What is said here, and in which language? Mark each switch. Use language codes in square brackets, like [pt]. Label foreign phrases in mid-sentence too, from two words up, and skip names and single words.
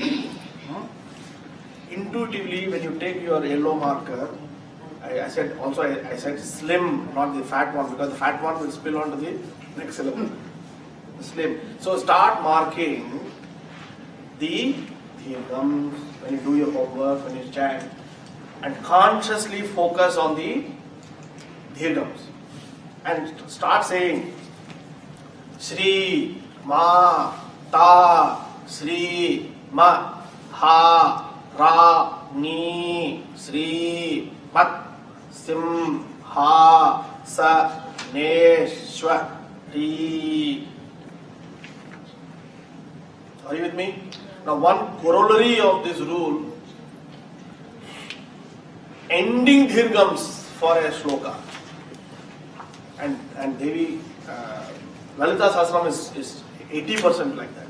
[en] Intuitively, when you take your yellow marker, I said slim, not the fat one, because the fat one will spill onto the next syllable. Slim. So start marking the dirghams when you do your homework, when you chant, and consciously focus on the dirghams. And start saying [sa] श्री, मा, ता, श्री, म, हा, रा, नी, श्री, मत्, सिम्, ह, स, ने, श्व, री. [en] Are you with me? Now one corollary of this rule, ending dirghams for a shloka. And Devi, Lalita Sahasram is 80% like that.